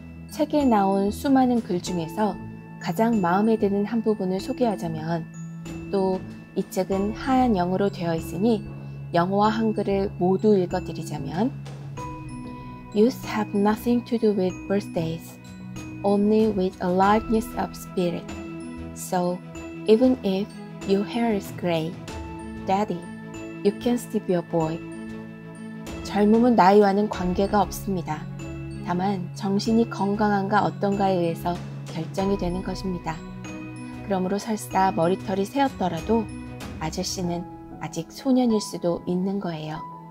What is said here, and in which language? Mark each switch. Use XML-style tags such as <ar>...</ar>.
<ko>책에 나온 수많은 글 중에서 가장 마음에 드는 한 부분을 소개하자면, 또 이 책은 하얀 영어로 되어 있으니 영어와 한글을 모두 읽어드리자면,</ko> <en>Youth have nothing to do with birthdays, only with aliveness of spirit. So, even if your hair is gray, Daddy, you can still be a boy.</en> <ko>젊음은 나이와는 관계가 없습니다. 다만 정신이 건강한가 어떤가에 의해서 결정이 되는 것입니다. 그러므로 설사 머리털이 새었더라도 아저씨는 아직 소년일 수도 있는 거예요.</ko>